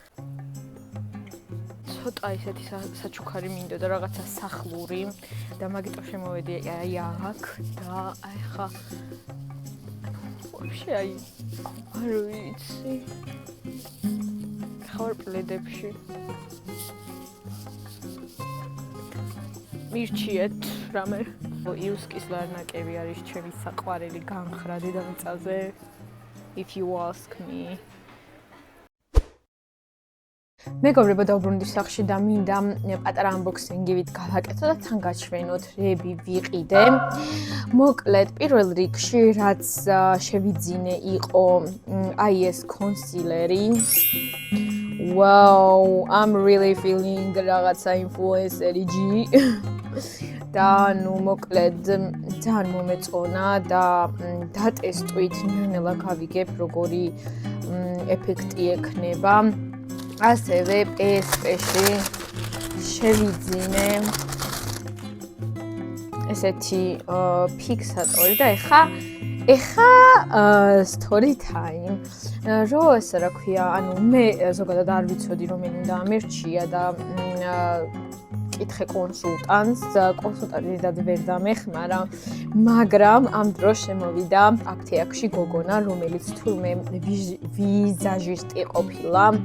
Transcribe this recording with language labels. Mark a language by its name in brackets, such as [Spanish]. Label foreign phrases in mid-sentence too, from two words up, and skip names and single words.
[Georgian] ცოტა ისეთი საჩუქარი მინდოდა რაღაცა სახლური და მაგიტო შემოვედი აი აქ და აი ხა ვაფშე აი არ ვიცი ხარ პლედებში მირჩიეთ რამე იუსკის ლარნაკები არის ჩემი საყვარელი განხრა დედამიწაზე [English] if you ask me [Georgian] მეგობრებო დაუბრუნდით სახში და მინდა პატარა unboxing-ით გავაკეთო და თან გაჩვენოთ რები ვიყიდე. მოკლედ პირველ რიგში რაც შევიძინე იყო აი ეს კონსილერი. [English] Wow, I'm really feeling რაღაცა influencer-ი G. [Georgian] და ნუ მოკლედ ძალიან მომეწონა და დატესტვით ნელა გავიგებ როგორი ეფექტი ექნება. ასევე PSP-ში შევიძინე ესეთი ფიქსატორი და ეხა [English] story time. [Georgian] რო ესე რა ქვია, ანუ მე ზოგადად არ ვიცოდი რომ მენ უნდა ამერჩია და კითხე კონსულტანტი და ვერ დამეხმარა, მაგრამ ამ დროს შემოვიდა აფთიაქში გოგონა, რომელიც თურმე ვიზაჟისტი ყოფილა.